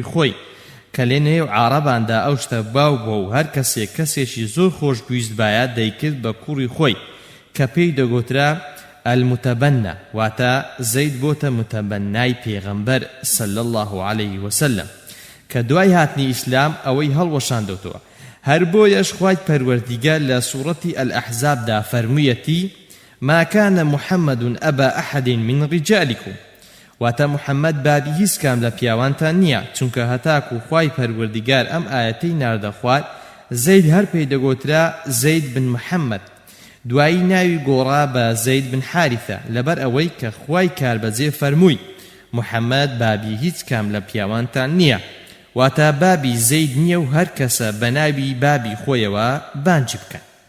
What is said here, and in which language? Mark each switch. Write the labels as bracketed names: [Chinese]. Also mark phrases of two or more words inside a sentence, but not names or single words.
[Central Kurdish] خۆی کە لێ نێو عارەباندا ئەو شتە باو بووە و هەر کەسێکی زۆر خۆشگویست بایە دەیکرد بە کوڕی خۆی کە پێی دەگوترا المتبنى واتە زەید بۆتە متبەنای پێغەمبەر [Arabic] صلی الله عليه وسلم [Central Kurdish] کە دوای هاتنی ئیسلام ئەوەی هەڵوەشاندەوتەوە هەر بۆیەش خوای پەروەردیگار لە سوورەتی الأحزابدا فەرموویەتی ما [Arabic] كان محمد أبا أحد من رجالكم [Central Kurdish] واتە محەممەد بابی هیچ کام لە پیاوانتان نییە چونکە هەتاکو خوای پەروەردیگار ئەم ئاەتەی ناردە خوارد زەید هەر پێی دەگوترا زەید بن محەممەد دوایی ناوی گۆڕا بە زەید بن حارثە لەبەر ئەوەی کە خوای کاربەجێ فەرمووی محەممەد بابی هیچ کام لە پیاوانتان نییە واتە بابی زەید نییە و هەر کەسە بە ناوی بابی خۆیەوە بانجی بکەن.